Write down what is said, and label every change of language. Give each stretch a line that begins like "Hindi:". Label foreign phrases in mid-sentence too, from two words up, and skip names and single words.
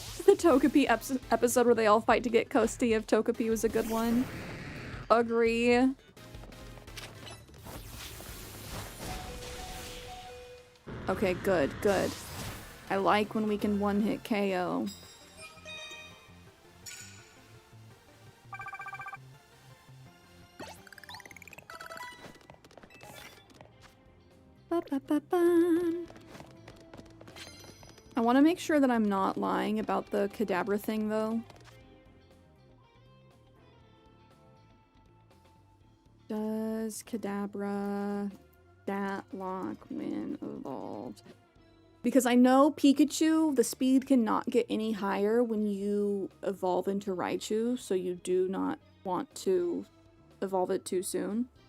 English: The Togepi episode where they all fight to get Kosti of Togepi was a good one. Agree. Okay, good, good. I like when we can one-hit KO. Ba-ba-ba-bum. I want to make sure that I'm not lying about the Kadabra thing, though. Does Kadabra stat lock when evolved? Because I know Pikachu, the speed cannot get any higher when you evolve into Raichu, so you do not want to evolve it too soon.